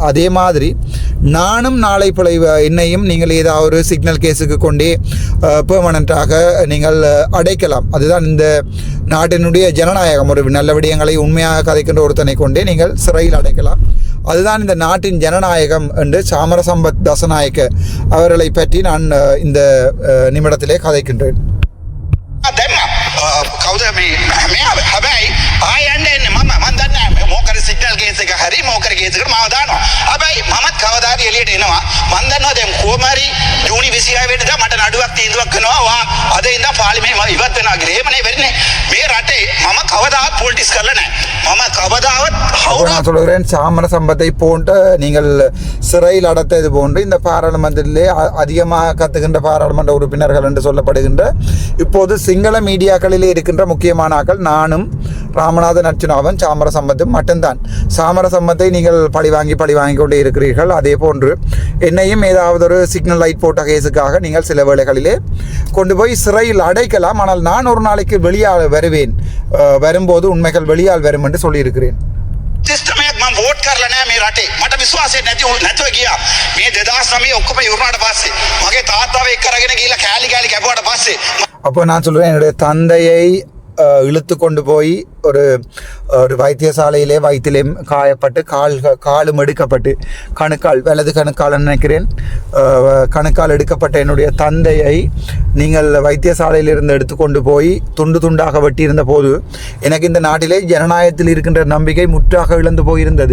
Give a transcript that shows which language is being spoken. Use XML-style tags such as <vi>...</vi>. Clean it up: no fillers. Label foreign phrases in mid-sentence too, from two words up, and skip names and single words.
<ta>அதே மாதிரி நானும் நாளை என்னையும் நீங்கள் ஏதாவது ஒரு</ta> <en>signal case</en> <ta>கொண்டே பெர்மனண்ட்டாக நீங்கள் அடைக்கலாம். அதுதான் இந்த நாட்டினுடைய ஜனநாயகம். ஒரு நல்ல விடயங்களை உண்மையாக கதைக்கின்ற ஒருத்தனை கொண்டே நீங்கள் சிறையில் அடைக்கலாம். அதுதான் இந்த நாட்டின் ஜனநாயகம் என்று சாமர சம்பத் தசநாயக்க அவர்களை பற்றி நான் இந்த நிமிடத்திலே கதைக்கின்றேன்.</ta> <si>කවුද මේ හැබැයි ආයන්නේ මම දන්නේ මොකද</si> <en>signal case</en> <si>එක හරි මොකද ගේස් එකට මාව දානවා. හැබැයි මමත් කවදාද එළියට එනවා. මම දන්නවා දැන් කොහමරි ජූනි 26 වෙනිදා මට නඩුවක් තීන්දුවක් කරනවා. වා අද ඉඳන් පාර්ලිමේන්තුව ඉවත් වෙනවා කියලා. එහෙමනේ වෙන්නේ. මේ රටේ මම කවදාවත් පොලිටික්ස් කරලා නැහැ. මම කවදාවත්</si> <ta>நான் சொல்கிறேன், சாமர சம்பத்தை போன்ற நீங்கள் சிறையில் அடைத்தது போன்று இந்த பாராளுமன்றத்திலே அதிகமாக கத்துகின்ற பாராளுமன்ற உறுப்பினர்கள் என்று சொல்லப்படுகின்ற இப்போது சிங்கள மீடியாக்களிலே இருக்கின்ற முக்கியமான ஆக்கள் நானும் ராமநாதன் அர்ச்சுனாவும் சாமர சம்பத்தும் மட்டும்தான். சாமர சம்பத்தை நீங்கள் பழி வாங்கி கொண்டே இருக்கிறீர்கள். அதே போன்று என்னையும் ஏதாவது ஒரு</ta> <en>signal light</en> <ta>போட்ட கேஸுக்காக நீங்கள் சில வேளைகளிலே கொண்டு போய் சிறையில் அடைக்கலாம். ஆனால் நான் ஒரு நாளைக்கு வெளியால் வருவேன், வரும்போது உண்மைகள் வெளியால் வரும் என்று சொல்லியிருக்கிறேன்.</ta> <si>සිස්ටමයක් මම වෝට් කරලා නැහැ මේ රටේ. මට විශ්වාසයක් නැතුව ගියා. මේ 2009 ඔක්කොම ඉවරනාට පස්සේ මගේ තාත්තාව එක්ක අරගෙන ගිහිල්ලා කෑලි කැපුවාට පස්සේ</si> <ta>அப்போ நான் சொல்கிறேன், என்னுடைய தந்தையை இழுத்து கொண்டு போய் ஒரு வைத்தியசாலையிலே வயிற்றிலே காயப்பட்டு காலும் எடுக்கப்பட்டு கணுக்கால் வலது கணுக்கால் நினைக்கிறேன் கணுக்கால் எடுக்கப்பட்ட என்னுடைய தந்தையை நீங்கள் வைத்தியசாலையிலிருந்து எடுத்துக்கொண்டு போய் துண்டு துண்டாக வெட்டியிருந்த போது எனக்கு இந்த நாட்டிலே ஜனநாயகத்தில் இருக்கின்ற நம்பிக்கை முற்றாக இழந்து போயிருந்தது.</ta>